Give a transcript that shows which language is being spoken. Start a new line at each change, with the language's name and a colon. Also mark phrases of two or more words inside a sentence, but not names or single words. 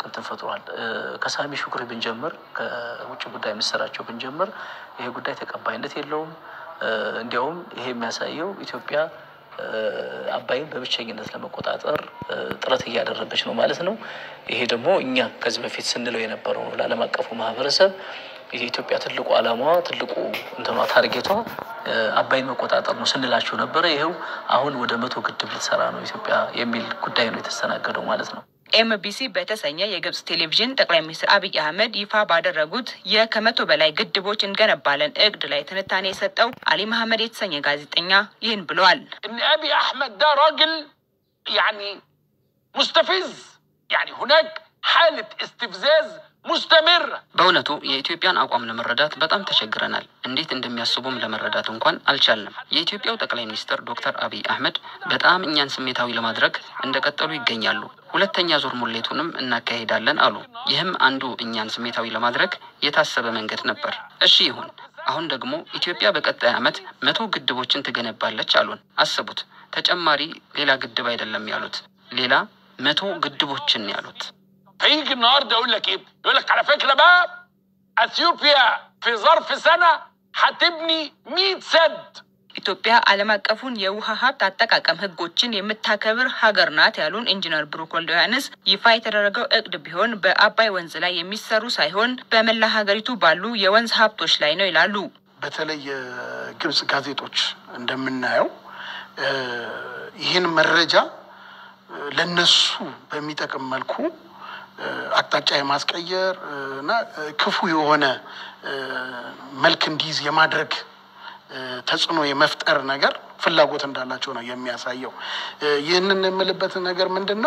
Amharic: እንትን ፈጥሯል። ከሳሚ ሹክሪ ብንጀምር ከውጭ ጉዳይ ሚኒስትራቸው ብንጀምር ይሄ ጉዳይ ተቀባይነት የለውም። እንዲያውም ይሄ የሚያሳየው ኢትዮጵያ አባይን በብቸኝነት ለመቆጣጠር ጥረት እያደረገች ነው ማለት ነው። ይሄ ደግሞ እኛ ከዚህ በፊት ስንለው የነበረው ነው ለዓለም አቀፉ ማህበረሰብ የኢትዮጵያ ትልቁ ዓላማዋ ትልቁ እንትኗ ታርጌቷ አባይን መቆጣጠር ነው ስንላቸው ነበር። ይሄው አሁን ወደ 100 ግድብ ልትሰራ ነው ኢትዮጵያ የሚል ጉዳይ ነው የተስተናገደው ማለት ነው። ኤምቢሲ በተሰኘ የግብጽ ቴሌቪዥን ጠቅላይ ሚኒስትር አብይ አህመድ ይፋ ባደረጉት ከ100 በላይ ግድቦች እንገነባለን እቅድ ላይ ትንታኔ የሰጠው አሊ መሐመድ የተሰኘ ጋዜጠኛ ይህን ብለዋል።
Arabic: አብይ አህመድ ده راجل يعني مستفز يعني هناك حالة استفزاز مستمر
Amharic: በእውነቱ የኢትዮጵያን አቋም ለመረዳት በጣም ተቸግረናል። እንዴት እንደሚያስቡም ለመረዳት እንኳን አልቻልንም። የኢትዮጵያው ጠቅላይ ሚኒስትር ዶክተር አብይ አህመድ በጣም እኛን ስሜታዊ ለማድረግ እንደቀጠሉ ይገኛሉ። ሁለተኛ ዙር ሙሌቱንም እናካሄዳለን አሉ። ይህም አንዱ እኛን ስሜታዊ ለማድረግ የታሰበ መንገድ ነበር። እሺ ይሁን። አሁን ደግሞ ኢትዮጵያ በቀጣይ ዓመት 100 ግድቦችን ትገነባለች አሉን። አስቡት፣ ተጨማሪ ሌላ ግድብ አይደለም ያሉት፣ ሌላ 100 ግድቦችን ያሉት።
Arabic: فيجي النهارده يقول لك ايه؟ يقول لك على فكره بقى اثيوبيا في ظرف سنه هتبني 100 سد.
Amharic: ኢትዮጵያ ዓለም አቀፉን የውሃ ሀብት አጠቃቀም ህጎችን የምታከብር ሀገር ናት ያሉን ኢንጂነር ብሩክ ወልደያንስ ይፋ የተደረገው እቅድ ቢሆን በአባይ ወንዝ ላይ የሚሰሩ ሳይሆን በመላ ሀገሪቱ ባሉ የወንዝ ሀብቶች ላይ ነው ይላሉ። በተለይ ግብጽ ጋዜጦች እንደምናየው ይህን መረጃ ለነሱ በሚጠቅም መልኩ አቅጣጫ የማስቀየር እና ክፉ የሆነ መልክ እንዲይዝ የማድረግ ተጽዕኖ የመፍጠር ነገር ፍላጎት እንዳላቸው ነው የሚያሳየው። ይህንን የምልበት ነገር ምንድነው?